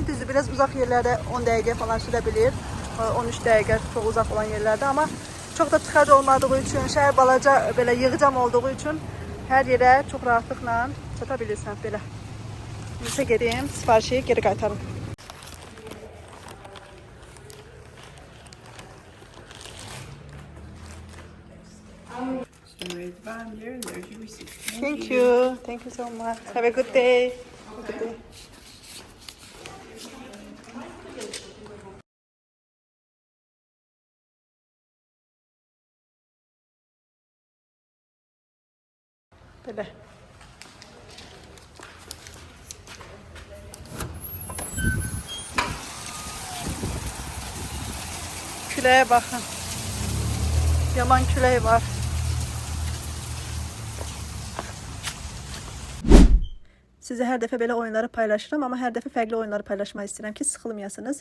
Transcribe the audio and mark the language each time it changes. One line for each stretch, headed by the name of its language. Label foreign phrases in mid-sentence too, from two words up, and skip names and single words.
Azerbaijani: Düzdür, biraz uzaq yerlərdə 10 dəqiqə falan sülə bilir. 13 dəqiqə çox uzaq olan yerlərdə, amma çox da tıxac olmadığı üçün, şəhər balaca belə yığcam olduğu üçün hər yerə çox rahatlıqla çata bilirsən belə. Neyse gedeyim, sifarişi geri qaytarım.
English: So right down there, there's your receipt. Thank you. Thank you so much. Have a good day. Have a good day.
Azerbaijani: Böyle. Küləyə baxın. Yaman külək var. Sizə hər dəfə belə oyunları paylaşıram, amma hər dəfə fərqli oyunları paylaşmaq istəyirəm ki, sıxılmayasınız.